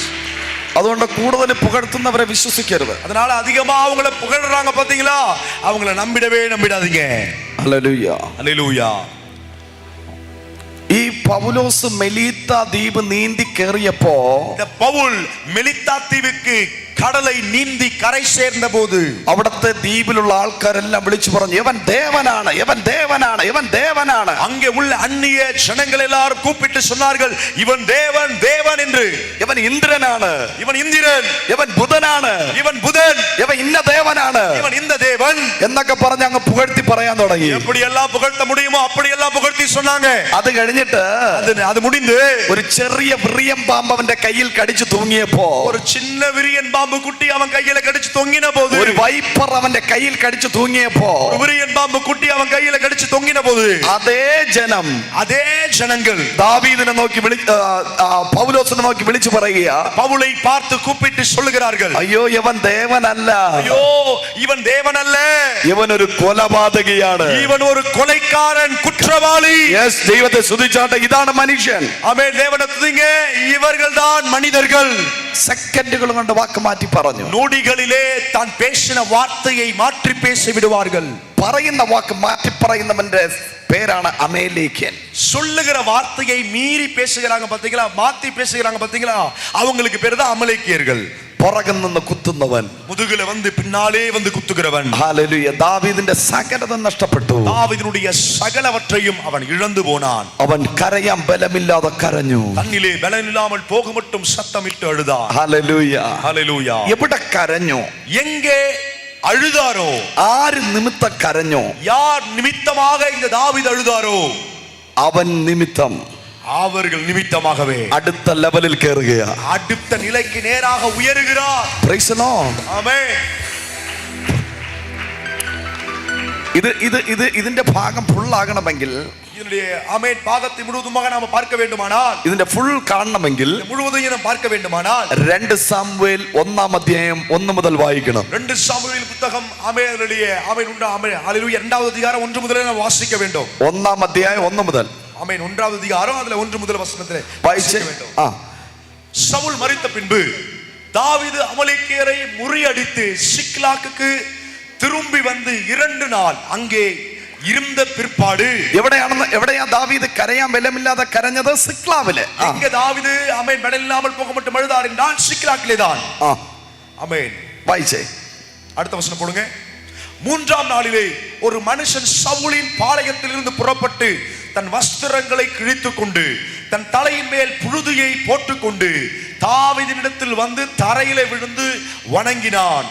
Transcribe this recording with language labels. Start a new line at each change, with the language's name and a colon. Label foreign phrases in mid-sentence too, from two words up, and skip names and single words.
Malayalam: അതുകൊണ്ട് കൂടുതൽ പുകഴ്ത്തുന്നവരെ വിശ്വസിക്കരുത്.
Tamil: அதனால அதிகமா அவங்கள புகழ்றாங்க பாத்தீங்களா, அவங்கள நம்பிடாதீங்க.
Malayalam: ഹല്ലേലൂയ
Tamil: ஹalleluya.
Malayalam: ഈ പൗലോസ് മെലീത്ത ദ്വീപ് നീന്തി കേറിയപ്പോ
Tamil: இந்த பவுல் மெலித்தா தீவுக்கு கடலை நீந்தி கரை சேர்ந்த போது
Malayalam: അവിടത്തെ ദ്വീപിലുള്ള ആൾക്കാരെല്ലാം വിളിച്ചു പറഞ്ഞു, ഇവൻ ദേവനാണ്, ഇവൻ ദേവനാണ്, ഇവൻ ദേവനാണ്.
Tamil: அங்கே உள்ள அந்நிய ஜனங்கள் எல்லாரும் கூப்பிட்டு சொன்னார்கள், இவன் தேவன் தேவன் என்று.
Malayalam: ഇവൻ ഇന്ദ്രനാണ്,
Tamil: இவன் இந்திரன்,
Malayalam: ഇവൻ ബുധനാണ്,
Tamil: இவன் புதன்,
Malayalam: ഇവൻ ഇന്ന ദേവനാണ്
Tamil: இவன் இந்த தேவன்
Malayalam: എന്നൊക്കെ പറഞ്ഞ് അങ്ങ് പുകഴ്ത്തി പറയാൻ തുടങ്ങി.
Tamil: எப்படி எல்லாம் புகழ்த்த முடியுமோ அப்படி எல்லாம் புகழ்த்தி சொன்னாங்க.
Malayalam: അത് കഴിഞ്ഞിട്ട്
Tamil: அது முடிந்து
Malayalam: ഒരു ചെറിയ വിറിയം പാമ്പ് അവന്റെ കയ്യിൽ കടിച്ചു തൂങ്ങിയപ്പോ,
Tamil: ஒரு சின்ன விரியன் பாம்பு குட்டி அவன் கையில கடிச்சு தொங்கின போது,
Malayalam: ഒരു വൈപ്പർ അവന്റെ കയ്യിൽ കടിച്ചു തൂങ്ങിയപ്പോ,
Tamil: ஒரு விரியன் பாம்பு குட்டி அவன் கையில கடிச்சு தொங்கின போது,
Malayalam: അതേ
Tamil: ஜனங்கள்
Malayalam: ദാവീദിനെ നോക്കി പൗലോസിനെ നോക്കി വിളിച്ചു പറയുക,
Tamil: பவுலை பார்த்து கூப்பிட்டு சொல்லுகிறார்கள்,
Malayalam: അയ്യോ ഇവൻ ദേവനല്ല,
Tamil: ஐயோ இவன் தேவன் அல்ல,
Malayalam: ഇവൻ ഒരു കൊലപാതകിയാണ്,
Tamil: இவன் ஒரு கொலைக்காரன் குற்றவாளி.
Malayalam: ദൈവത്തെ സ്തുതിച്ചാട്ടെ. ഇതാണ് മനുഷ്യൻ.
Tamil: ஆமென். தேவனை துதிங்க. இவர்கள்தான் மனிதர்கள்.
Malayalam: സെക്കൻഡുകൾ കൊണ്ട് വാക്ക് മാറ്റി പറഞ്ഞു.
Tamil: நொடிகளிலே தான் பேசின வார்த்தையை மாற்றி பேசி விடுவார்கள்.
Malayalam: പറയുന്ന വാക്ക് മാറ്റി പറയുന്നവന്റെ പേരാണ് അമേലേക്യൻ.
Tamil: சொல்லுகிற வார்த்தையை மீறி பேசுகிறாங்க பாத்தீங்களா, மாத்தி பேசுகிறாங்க பாத்தீங்களா, அவங்களுக்கு பேரு தான் அமலேக்கியர்கள்.
Malayalam: പുറകിൽ നിന്ന് കുത്തുന്നവൻ,
Tamil: முதுகுல வந்து பின்னாலே வந்து குத்துகிறவன்.
Malayalam: ഹല്ലേലൂയ. ദാവീദിന്റെ സകലതും നഷ്ടപ്പെട്ടു.
Tamil: தாவீதினுடைய சகலவற்றையும் அவன் இழந்து போனான்.
Malayalam: അവൻ കരയാൻ ബലമില്ലാതെ കരഞ്ഞു.
Tamil: தன்னிலே பலன் இல்லாமல் போக மட்டும் சத்தமிட்டு அழுதான்.
Malayalam: ഹല്ലേലൂയ.
Tamil: ஹalleluya.
Malayalam: എവിടെ കരഞ്ഞു?
Tamil: எங்கே அழுதாரோ?
Malayalam: ആര് നിമിത്തം കരഞ്ഞു?
Tamil: யார் நிமித்தமாக இந்த தாவீது அழுதாரோ
Malayalam: അവൻ നിമിത്തം
Tamil: அவர்கள் நிமித்தமாகவே
Malayalam: അടുത്ത ലെവലിൽ കയറുകയാ,
Tamil: அடுத்த நிலைக்கு நேராக உயருகிறார்.
English: praise the Lord.
Tamil: ஆமென்.
Malayalam: ഇതിന്റെ ഭാഗം ഫുൾ ആകണമെങ്കിൽ,
Tamil: இதனுடைய ஆமென் பாகத்தை முழுவதுமாக நாம பார்க்க வேண்டுமானால்,
Malayalam: ഇതിന്റെ ഫുൾ കാണണമെങ്കിൽ
Tamil: முழுவதையும் நாம் பார்க்க வேண்டுமானால்
Malayalam: 2 സാമുവേൽ 1-ാം അധ്യായം 1 മുതൽ വായിക്കണം.
Tamil: 2 சாமுவேல் புத்தகம் ஆமெனுடைய ஆமென் உண்டா ஆமென் ஹalleluya 2வது அதிகாரம் 1 முதல்ல நாம் வாசிக்க வேண்டும்.
Malayalam: 1-ാം അധ്യായം 1 മുതൽ
Tamil: ஆமென் 1வது அதிகாரம் அதுல 1 முதல் வசனத்திலே
Malayalam: വായിച്ച്.
Tamil: வாசிக்க வேண்டும். சவுல் மரித்த பின்பு தாவீது அமலேக்கியரை முறியடித்து சிக்லாகுக்கு திரும்பி வந்து 2 நாள் அங்கே இருந்த பிற்பாடு,
Malayalam: എവിടെയാ ദാവീദ് കരയാൻ ബലമില്ലാതെ കരഞ്ഞത്? സിക്ലാവില്.
Tamil: இங்க தாவீது ஆமென் பலன் இல்லாமல் போக மட்டும் அழுதார் என்றால் சிக்லாகிலே தான். ஆமென்.
Malayalam: വായിച്ചേ.
Tamil: அடுத்த வசனம் போடுங்க. 3ஆம் நாளிலே ஒரு மனுஷன் சவுலின் பாளையத்திலிருந்து புறப்பட்டு தன் வஸ்திரங்களை கிழித்துக் கொண்டு தன் தலையின் மேல் புழுதியை போட்டுக்கொண்டு தாவீதினிடத்தில் வந்து தரையிலே விழுந்து வணங்கினான்.